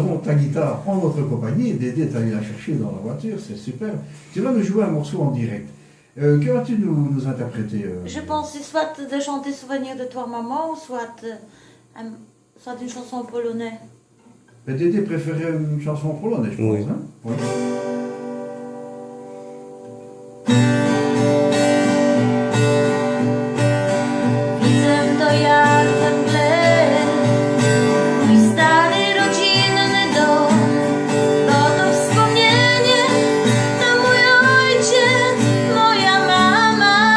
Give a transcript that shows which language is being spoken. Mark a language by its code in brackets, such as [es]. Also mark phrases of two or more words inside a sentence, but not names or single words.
[fr] avons ta guitare en notre compagnie. Dédé est allé la chercher dans la voiture. C'est super. Tu vas nous jouer un morceau en direct. Que vas-tu nous interpréter Je pensais soit de chanter Souvenir de toi, maman, ou soit une chanson en polonais. Mais Dédé préférait une chanson en polonais, je pense. Oui. Hein? Oui. [pl] Widzę to jak we mgle, mój stary rodzinny dom, bo to wspomnienie, to mój ojciec, moja mama.